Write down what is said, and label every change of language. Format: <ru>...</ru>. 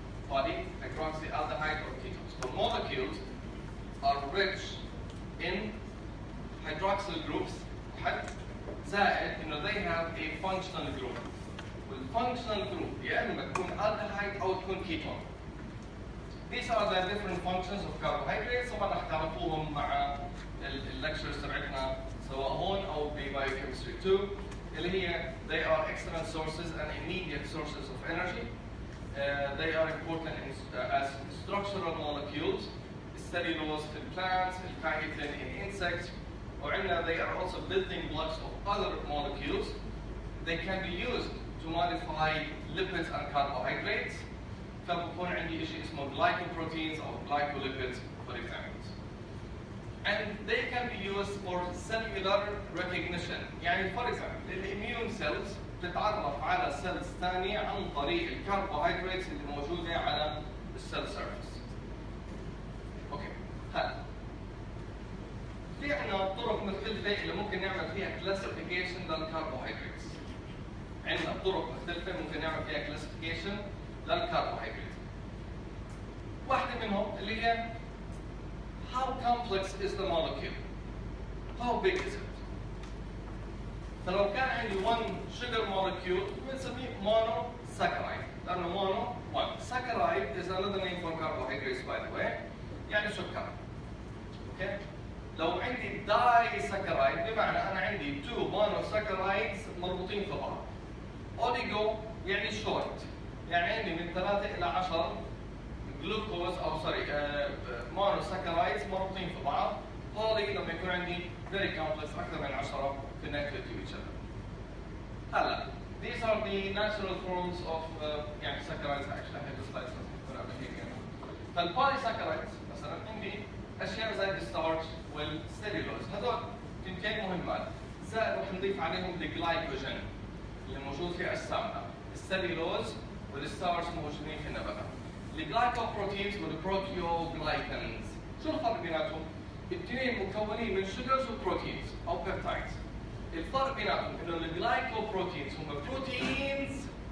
<en>Polyhydroxyaldehyde or ketones. The molecules are rich in hydroxyl groups زائد they have a functional group.</en> <ar>والfunctional group يا اما تكون aldehyde او تكون ketone.</ar> <en>These are the different functions of carbohydrates.</en> <ar>طبعا رح تعرفوهم مع الليكتشرز تبعتنا سواء هون او ببايوكيمستري 2 اللي هي</ar> <en>they are excellent sources and immediate sources of energy. They are important as structural molecules. Cellulose in plants, chitin in insects, they are also building blocks of other molecules. They can be used to modify lipids and carbohydrates.</en> <ar>فبكون عندي شيء اسمه</ar> <en>glycoproteins or glycolipids for example. And they can be used for cellular recognition.</en> <ar>يعني</ar> <en>for example, immune cells</en> <ar>تتعرف على cells ثانية عن طريق الكربوهيدرات اللي موجودة على الcell surface. هلا في عندنا طرق مختلفة اللي ممكن نعمل فيها classification للكربوهيدرات. عندنا طرق مختلفة ممكن نعمل فيها classification للكربوهيدرات. واحدة منهم اللي هي</ar> <en>how complex is the molecule? How big is it?</en> <ar>فلو كان عندي</ar> <en>one sugar molecule</en> <ar>بنسميه monosaccharide. لأنه</ar> <en>mono one. Saccharide is another name for carbohydrates by the way.</en> <ar>يعني سكر. اوكي؟ لو عندي دايساكرايد بمعنى انا عندي 2 مونوساكرايدز مربوطين في بعض. اوليجو يعني شورت. يعني عندي من 3 إلى 10 جلوكوز او مونوساكرايدز مربوطين في بعض. بولي لما يكون عندي</ar> <en>very complex</en> <ar>اكثر من 10</ar> <en>connected to each other. هلا these are the natural forms of يعني saccharides actually I have the slides</en> <ar>تكون قبل هيك. فالبوليساكرايدز مثلا عندي اشياء زي الستارش والسيلولوز هذول تنتين مهمات زائد رح نضيف عليهم الجلايكوجين اللي موجود في اجسامنا السيلولوز والستارش موجودين في النباتات الجلايكوبروتينز والبروتيوجلايكنز شو الفرق بيناتهم؟ الاثنين مكونين من شوجرز وبروتينز او بيبتايدز الفرق بيناتهم انه الجلايكوبروتينز هم بروتينز</ar>